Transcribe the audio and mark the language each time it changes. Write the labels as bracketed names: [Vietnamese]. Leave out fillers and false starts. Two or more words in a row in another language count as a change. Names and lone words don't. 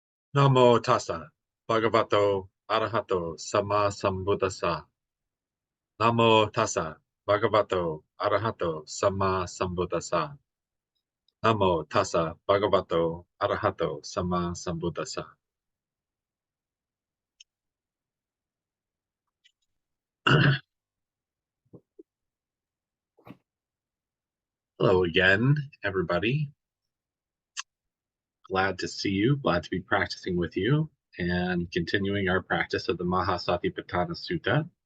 [Pali] Namo tassa, bhagavato, arahato, sama sambuddhassa. Namo tassa, bhagavato, arahato, sama sambuddhassa. Namo tassa, bhagavato, arahato, sama sambuddhassa. [English] Hello again, everybody. Glad to see you, glad to be practicing with you and continuing our practice of the Maha Satipatthana Sutta.